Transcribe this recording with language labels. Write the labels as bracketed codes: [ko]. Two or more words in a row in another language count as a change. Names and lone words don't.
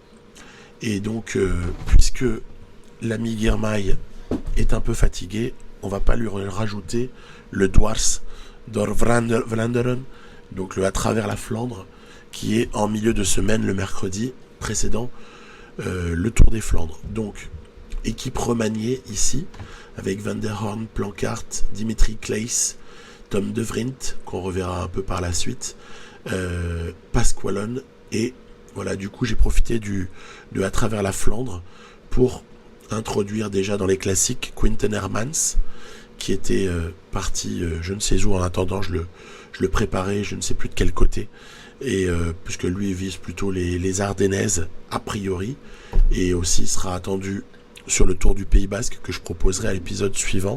[fr] Et donc, puisque l'ami Girmay est un peu fatigué, on va pas lui rajouter le Dwars door Vlaanderen, donc le à travers la Flandre, qui est en milieu de semaine le mercredi précédent le Tour des Flandres. Donc, équipe remaniée ici, avec Van der Horn, Planckaert, Dimitri Claes, Tom De Vrint, qu'on reverra un peu par la suite, Pasqualone, et voilà, du coup j'ai profité de à travers la Flandre pour introduire déjà dans les classiques Quinten Hermans, qui était parti je ne sais où. En attendant, je le préparais, je ne sais plus de quel côté, et puisque lui vise plutôt les Ardennaises a priori, et aussi sera attendu sur le Tour du Pays Basque que je proposerai à l'épisode suivant.